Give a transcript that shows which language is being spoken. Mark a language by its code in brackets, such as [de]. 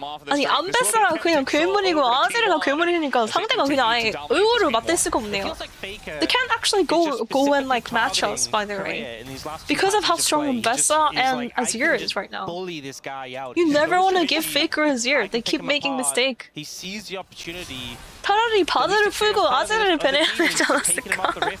[ko] 아니 안베스가 그냥 괴물이고 아즈리가 괴물이니까 상대가 그냥 아예 의외로 맞댈 수가 없네요. [en] They can't actually go and like match us, by the way, because of how strong Ambessa and Azir is right now. You never want to give Faker Azir. They keep making mistake. He sees the opportunity. [ko] 차라리 바드를 풀고 아즈리를 배내야 되지 않았을까?